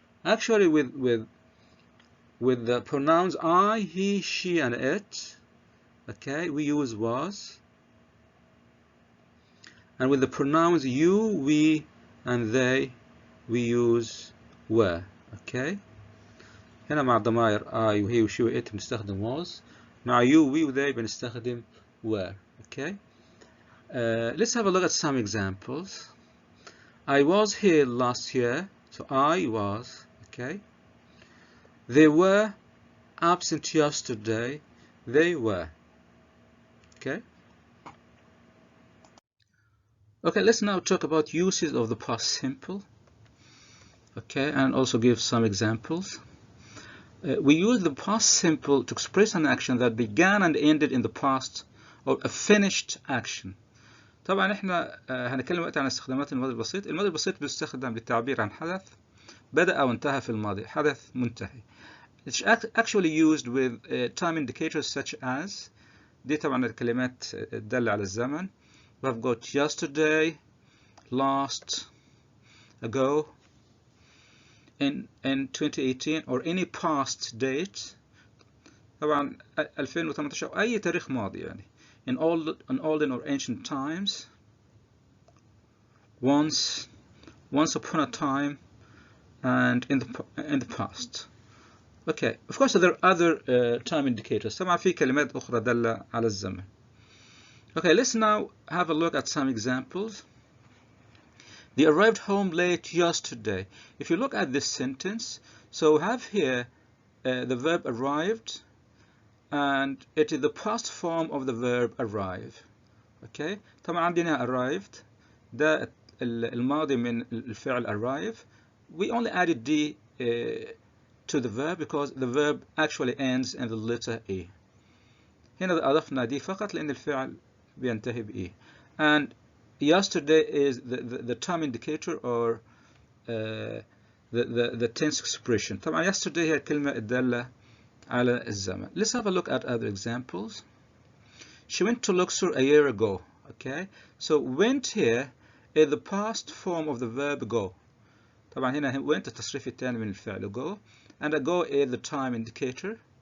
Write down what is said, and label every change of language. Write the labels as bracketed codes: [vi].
[en] Actually, with the pronouns I, he, she, and it, okay, we use was. And with the pronouns you, we, and they, we use were. Okay. [ar] هنا مع الضمائر I وهي وشي وإت بنستخدم was. مع [en] you, we, وthey [ar] بنستخدم [en] were. Okay. Let's have a look at some examples. I was here last year, so I was. Okay. They were absent yesterday. They were. Okay. Okay, let's now talk about uses of the past simple. Okay, and also give some examples. We use the past simple to express an action that began and ended in the past, or a finished action. [ar] طبعا احنا هنتكلم وقت عن استخدامات الماضي البسيط. الماضي البسيط بيستخدم للتعبير عن حدث بدأ أو انتهى في الماضي، حدث منتهي. [en] It's actually used with time indicators such as. [ar] دي طبعا الكلمات الدالة على الزمن. [en] We've got yesterday, last, ago, in 2018, or any past date. [ar] طبعا 2018 أو أي تاريخ ماضي يعني. [en] In olden or ancient times. Once upon a time, and in the past. Okay, of course there are other time indicators. [ar] طبعا في كلمات أخرى دالة على الزمن. [en] Okay, let's now have a look at some examples. They arrived home late yesterday. If you look at this sentence, so we have here the verb arrived, and it is the past form of the verb arrive. Okay, [ar] طبعا عندنا arrived ده الماضي من الفعل arrive. [en] We only added D to the verb because the verb actually ends in the letter E. [ar] هنا أضفنا دي فقط لأن الفعل بينتهي ب E. [en] And yesterday is the time indicator or the tense expression. [ar] طبعا yesterday هي الكلمة الدالة على الزمن. [en] Let's have a look at other examples. She went to Luxor a year ago. Okay, so went here is the past form of the verb go. [ar] طبعا هنا went التصريف الثاني من الفعل [en] go, and ago is the time indicator.